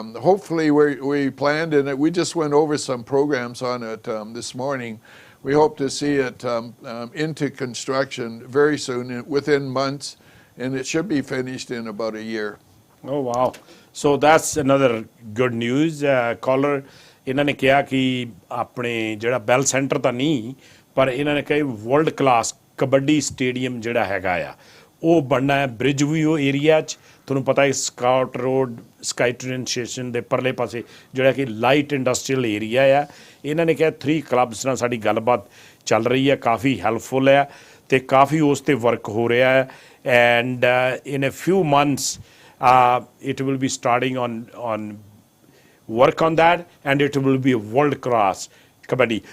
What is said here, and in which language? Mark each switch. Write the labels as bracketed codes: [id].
[en] Hopefully we planned in it. We just went over some programs on it this morning. We hope to see it into construction very soon, within months, and it should be finished in about a year. Oh wow! So that's another good news. [pa] Caller, इन्होंने कहा कि अपने जड़ा bell centre तो नहीं, पर इन्होंने कहा वर्ल्ड क्लास कबड्डी स्टेडियम जड़ा हैगा आ, वो बनना है ब्रिज व्यू एरिया च. ਤੁਹਾਨੂੰ ਪਤਾ ਹੈ Scott road sky train station ਦੇ ਪਰਲੇ ਪਾਸੇ ਜਿਹੜਾ ਕਿ ਲਾਈਟ ਇੰਡਸਟਰੀਅਲ ਏਰੀਆ ਆ. ਇਹਨਾਂ ਨੇ ਕਿਹਾ 3 ਕਲੱਬਸ ਨਾਲ ਸਾਡੀ ਗੱਲਬਾਤ ਚੱਲ ਰਹੀ ਹੈ, ਕਾਫੀ ਹੈਲਪਫੁਲ ਹੈ ਅਤੇ ਕਾਫੀ ਉਸ 'ਤੇ ਵਰਕ ਹੋ ਰਿਹਾ ਹੈ. [en] And in a few months it will be starting on work on that, and it will be a world class kabaddi.